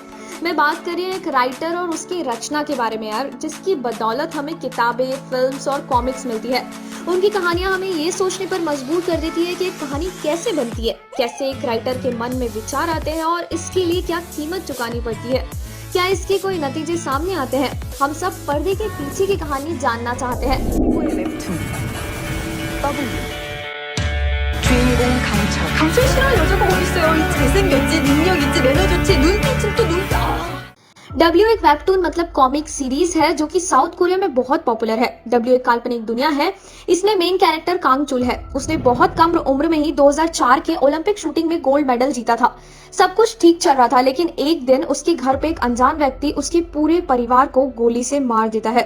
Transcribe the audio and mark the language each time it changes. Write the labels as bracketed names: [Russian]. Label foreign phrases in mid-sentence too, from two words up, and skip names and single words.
[Hindi] मैं बात कर रही हूँ एक राइटर और उसकी रचना के बारे में यार, जिसकी बदौलत हमें किताबें, फिल्म्स और कॉमिक्स मिलती है। उनकी कहानियां हमें ये सोचने पर मजबूर कर देती है कि एक कहानी कैसे बनती है, कैसे एक राइटर के मन में विचार आते हैं और इसके लिए क्या कीमत चुकानी पड़ती है। क्या इसके कोई नतीजे सामने आते हैं? हम सब पर्दे के पीछे की कहानी जानना चाहते हैं। [Korean] 웹툰 더블유 주인공 강철. 강철 싫어하는 여자가 어딨어요? 잘생겼지, 능력 있지, 매너 좋지, 눈빛은 또 눈. [Hindi] डब्ल्यू एक वेबटून मतलब [English] comic series [Hindi] है जो कि साउथ कोरिया में बहुत पॉपुलर है। डब्ल्यू एक काल्पनिक दुनिया है। इसमें [English] main character [Hindi] कांगचुल है। उसने बहुत कम उम्र में ही 2004 के ओलंपिक शूटिंग में [English] gold medal [Hindi] जीता था। सब कुछ ठीक चल रहा था, लेकिन एक दिन उसके घर पे एक अनजान व्यक्ति उसके पूरे परिवार को गोली से मार देता है।